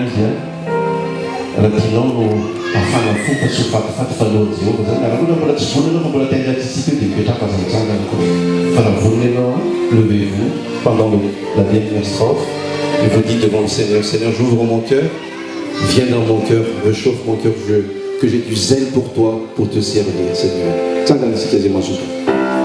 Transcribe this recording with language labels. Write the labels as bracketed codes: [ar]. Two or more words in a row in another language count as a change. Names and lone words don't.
[mg] izy raha tianao no hafana fo fa tsy ho fatifaty falohan'i Jéhovah zany raha ohatra mbola tsy vonona fa mbola tendratsitsika io dia mipetraka aza mitsangana koa fa raha vonona ianao [fr] levez-vous pendant la dernière strophe et vous dites devant le Seigneur, Seigneur, j'ouvre mon cœur, viens dans mon cœur, réchauffe mon cœur, que j'ai du zèle pour toi, pour te servir, Seigneur. Tsangan, c'est quasiment ce soir.